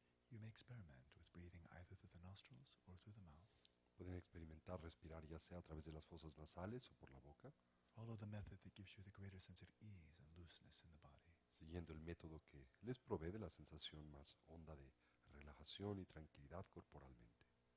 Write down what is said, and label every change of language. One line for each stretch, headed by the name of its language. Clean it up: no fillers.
English: You may experiment with breathing either through the nostrils or through the mouth.
Spanish: Pueden experimentar respirar ya sea a través de las fosas nasales o por la boca,
English: Follow the method that gives you the greater sense of ease and looseness in the body.
Spanish: siguiendo el método que les provee de la sensación más honda de relajación y tranquilidad corporalmente.